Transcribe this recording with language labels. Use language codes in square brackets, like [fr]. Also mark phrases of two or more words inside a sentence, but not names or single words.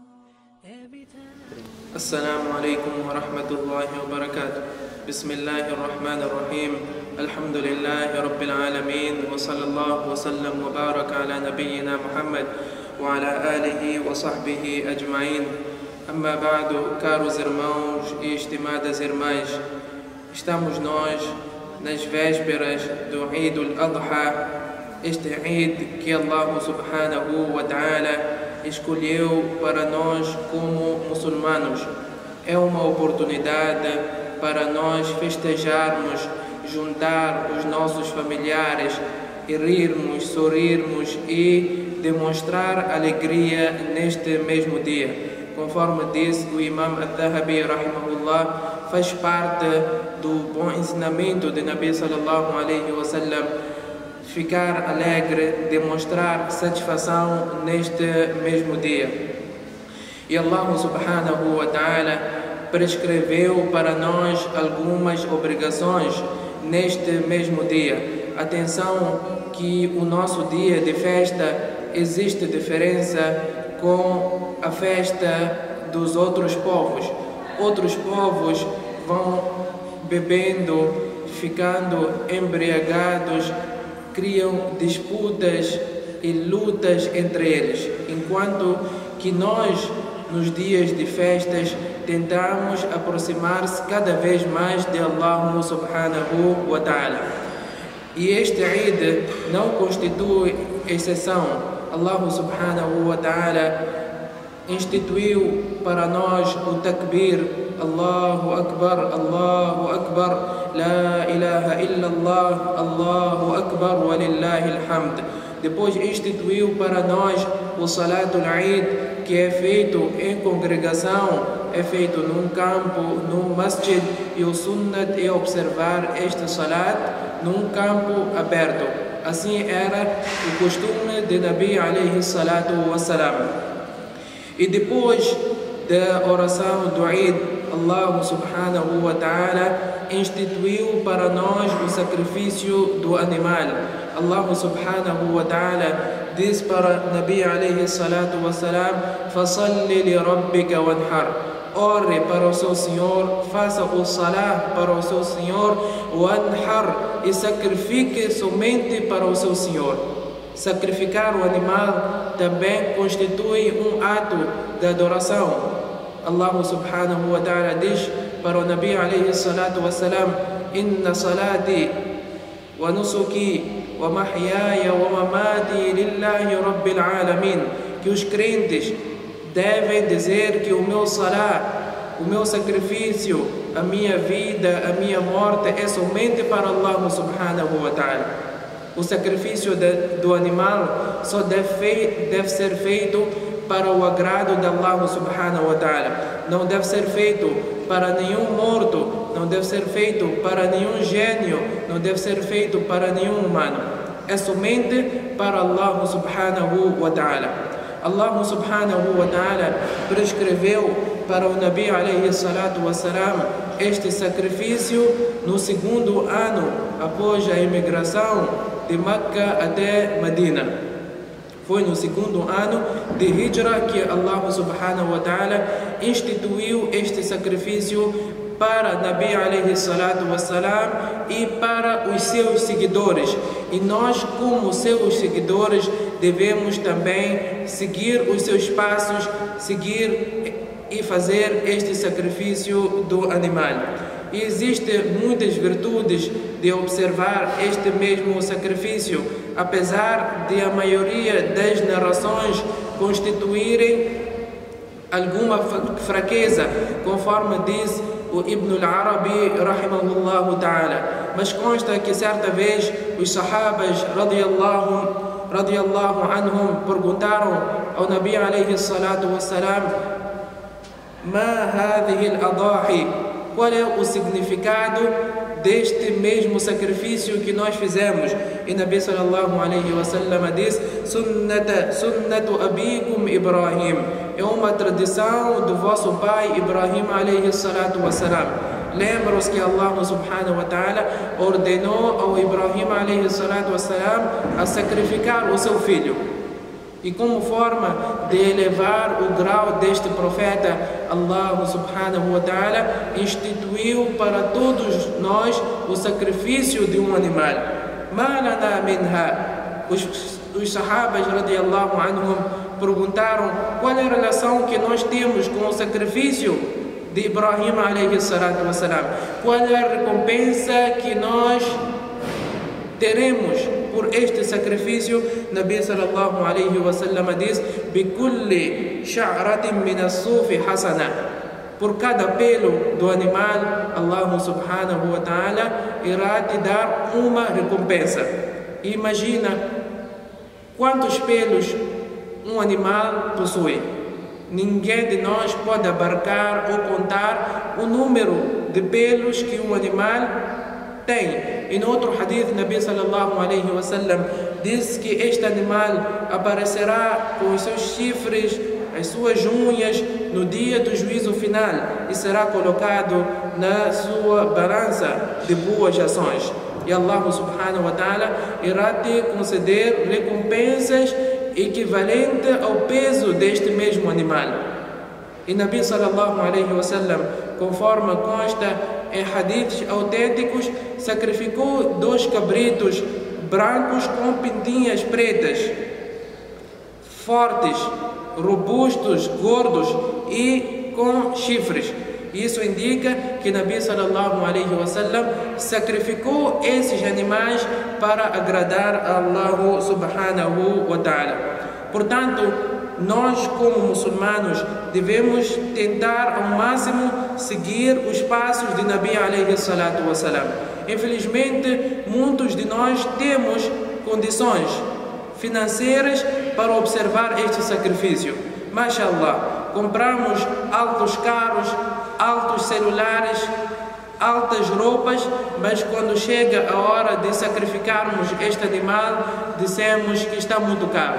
[ar] السلام عليكم ورحمة الله وبركاته. بسم الله الرحمن الرحيم. الحمد لله رب العالمين، وصلى الله وسلم وبارك على نبينا محمد وعلى آله وصحبه أجمعين. أما بعد, [pt] caros irmãos e estimadas irmãs, estamos nós nas vésperas do Eid al-Adha, este Eid que [ar] الله سبحانه وتعالى [pt] escolheu para nós como muçulmanos. É uma oportunidade para nós festejarmos, juntar os nossos familiares e rirmos, sorrirmos e demonstrar alegria neste mesmo dia. Conforme disse o Imam al-Dhahabi, rahimahullah, faz parte do bom ensinamento de [ar] نبي صلى الله عليه وسلم [pt] ficar alegre, demonstrar satisfação neste mesmo dia. E [ar] الله سبحانه وتعالى [pt] prescreveu para nós algumas obrigações neste mesmo dia. Atenção que o nosso dia de festa existe diferença com a festa dos outros povos. Outros povos vão bebendo, ficando embriagados, criam disputas e lutas entre eles, enquanto que nós, nos dias de festas, tentamos aproximar-se cada vez mais de [ar] الله سبحانه وتعالى. [pt] E este Eid não constitui exceção. [ar] الله سبحانه وتعالى [pt] instituiu para nós o takbir, [ar] الله أكبر، لا إله إلا الله، الله أكبر، ولله الحمد. [pt] Depois instituiu para nós o [ar] صلاة العيد, [pt] que é feito em congregação, é feito num campo, num masjid, e o sunnat é observar este salat num campo aberto. Assim era o costume de [ar] نبي عليه الصلاة والسلام. [pt] E depois da oração do Eid, [ar] الله سبحانه وتعالى [pt] instituiu para nós o sacrifício do animal. [ar] الله سبحانه وتعالى [pt] diz para [ar] نبي عليه الصلاة والسلام: "فصل لربك وانحر", [pt] ore para o seu Senhor, faça o salah para o seu Senhor, wanhar, e sacrifique somente para o seu Senhor. Sacrificar o animal também constitui um ato de adoração. [ar] الله سبحانه وتعالى [pt] diz para o [ar] نبي عليه الصلاة والسلام: "إن صلاتي ونسكي ومحياي ومماتي لله رب العالمين", [pt] que os crentes devem dizer que o meu salah, o meu sacrifício, a minha vida, a minha morte é somente para [ar] الله سبحانه وتعالى. [pt] O sacrifício do animal só deve ser feito para o agrado de [ar] الله سبحانه وتعالى. [pt] Não deve ser feito para nenhum morto, não deve ser feito para nenhum gênio, não deve ser feito para nenhum humano. É somente para [ar] الله سبحانه وتعالى. الله سبحانه وتعالى [pt] prescreveu para o [ar] نبي عليه الصلاة والسلام [pt] este sacrifício no segundo ano após a imigração de Meca até Medina. Foi no segundo ano de Hijra que [ar] الله سبحانه وتعالى [pt] instituiu este sacrifício para [ar] نبي عليه الصلاة والسلام [pt] e para os seus seguidores. E nós, como seus seguidores, devemos também seguir os seus passos, seguir e fazer este sacrifício do animal. E existem muitas virtudes de observar este mesmo sacrifício, apesar de a maioria das narrações constituírem alguma fraqueza, conforme diz o Ibn al-Arabi [ar] رحمه الله تعالى. [pt] Mas consta que certa vez os sahabas [ar] رضي الله عنهم [pt] perguntaram ao [ar] نبي عليه الصلاة والسلام: "ما هذه الأضاحي?", [pt] qual é o significado deste mesmo sacrifício que nós fizemos. E [ar] نبي صلى الله عليه وسلم [pt] diz: [ar] سنة أبيكم إبراهيم, [pt] é uma tradição do vosso pai Ibrahim [ar] عليه الصلاة والسلام. [pt] Lembra-os que [ar] الله سبحانه وتعالى [pt] ordenou ao Ibrahim [ar] عليه الصلاة والسلام [pt] a sacrificar o seu filho. E como forma de elevar o grau deste profeta, [ar] الله سبحانه وتعالى [pt] instituiu para todos nós o sacrifício de um animal. Malana minha. Os sahabas [ar] رضي الله عنهم [pt] perguntaram qual é a relação que nós temos com o sacrifício de Ibrahim [ar] عليه الصلاة والسلام. [pt] Qual é a recompensa que nós teremos por este sacrifício? [ar] نبي صلى الله عليه وسلم [pt] diz: [ar] بكل شعرة من الصوف حسنة. [pt] Por cada pelo do animal, [ar] الله سبحانه وتعالى [pt] irá te dar uma recompensa. Imagina quantos pelos um animal possui. Ninguém de nós pode abarcar ou contar o número de pelos que um animal tem. E no outro hadith, [ar] نبي صلى الله عليه وسلم [pt] diz que este animal aparecerá com os seus chifres, as suas unhas, no dia do juízo final e será colocado na sua balança de boas ações. E [ar] الله سبحانه وتعالى [pt] irá te conceder recompensas equivalentes ao peso deste mesmo animal. E [ar] نبي صلى الله عليه وسلم, [pt] conforme consta em hadiths autênticos, sacrificou 2 cabritos brancos com pintinhas pretas, fortes, robustos, gordos e com chifres. Isso indica que [ar] نبي صلى الله عليه وسلم [pt] sacrificou esses animais para agradar a [ar] الله سبحانه وتعالى. [pt] Portanto, nós como muçulmanos devemos tentar ao máximo seguir os passos de [ar] نبي عليه الصلاة والسلام. [pt] Infelizmente, muitos de nós temos condições financeiras para observar este sacrifício. Mashallah, compramos altos carros, altos celulares, altas roupas, mas quando chega a hora de sacrificarmos este animal, dissemos que está muito caro.